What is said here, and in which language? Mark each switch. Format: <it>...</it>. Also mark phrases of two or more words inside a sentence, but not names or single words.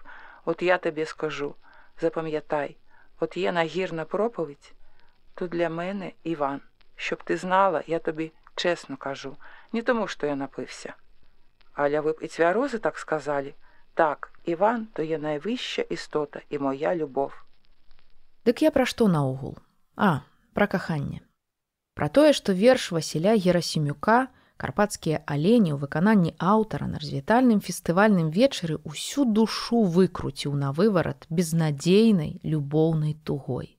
<uk>От я тобі скажу, запам'ятай, от є нагірна проповідь, то для мене Іван. Щоб ти знала, я тобі чесно кажу, не тому, що я напився.</uk> <be>Аля ви б і цвярози так сказали?</be> <uk>Так, Іван – то є найвища істота і моя любов.</uk> <be>Дык я пра што наогул? Пра каханне. Пра тое, што верш Васіля Герасімюка «Карпатскія алені» ў выкананні аўтара на развітальным фестывальным вечары ўсю душу выкруціў на выварат безнадзейнай любоўнай тугой.</be>